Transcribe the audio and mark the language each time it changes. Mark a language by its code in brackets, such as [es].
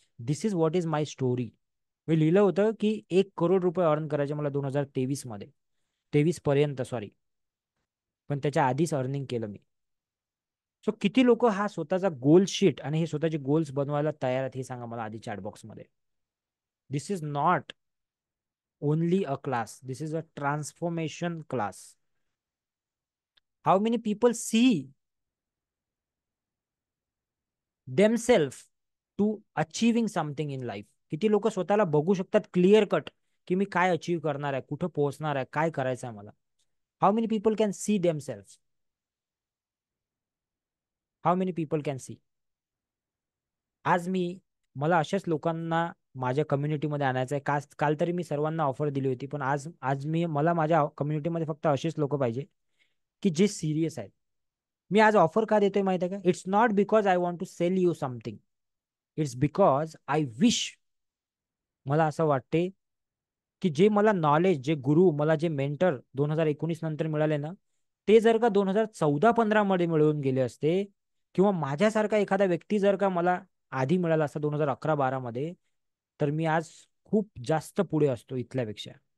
[en] This is what is my story. [mr] मी लिहिलं होतं की 1 करोड रुपये अर्न करायचे मला 2023 मध्ये, 23 पर्यंत सॉरी. पण त्याच्या आधीच अर्निंग केलं मी. सो किती लोक हा स्वतःचा गोल शीट आणि हे स्वतःचे गोल्स बनवायला तयार आहेत, हे सांगा मला आधी चॅट बॉक्स मध्ये. [en] This is not only a class, this is a transformation class. How many people see themselves to achieving something in life. [mr] किती लोक स्वतःला बघू शकतात क्लिअर कट की मी काय अचीव्ह करणार आहे, कुठं पोहोचणार आहे, काय करायचं आहे मला. [en] How many people can see themselves. How many people can see. [mr] आज मला अशाच लोकांना माझ्या कम्युनिटीमध्ये आणायचं आहे. काल तरी मी सर्वांना ऑफर दिली होती, पण आज आज मला माझ्या कम्युनिटीमध्ये फक्त असेच लोक पाहिजे की जे सिरियस आहेत. मी आज ऑफर का देतोय माहिती आहे का? [en] It's not because I want to sell you something. It's because I wish, [mr] मला असं वाटते की जे मला नॉलेज, जे गुरु, मला जे मेंटर 2019 नंतर मिळाले ना, ते जर का 2014-15 मध्ये मिळवून गेले असते, किंवा माझ्यासारखा एखादा व्यक्ती जर का मला आधी मिळाला असता 2011-12 मध्ये, तर मी आज खूप जास्त पुढे असतो इथल्यापेक्षा.